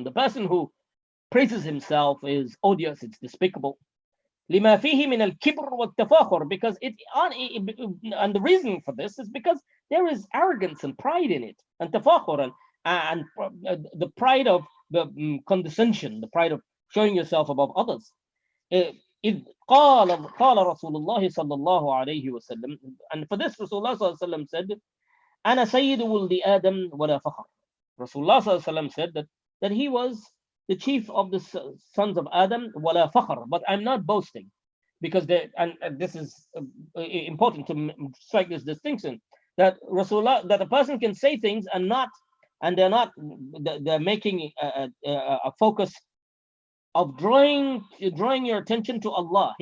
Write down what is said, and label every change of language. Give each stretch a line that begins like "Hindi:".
English: The person who praises himself is odious, it's despicable.
Arabic: لما فيه من الكبر والتفاخر,
English: because and the reason for this is because there is arrogance and pride in it, and tafakhur, and the pride of the condescension, the pride of showing yourself above others.
Arabic: إذ قال رسول الله صلى الله عليه وسلم,
English: and for this Rasulullah
Arabic: صلى الله عليه وسلم said, أنا سيد ولد آدم ولا فخر.
English: Rasulullah
Arabic: صلى الله عليه وسلم
English: said that he was the chief of the sons of Adam,
Arabic: ولا فخر,
English: but I'm not boasting, because and this is important to strike this distinction, that Rasulullah, that a person can say things they're making a focus of drawing your attention to Allah.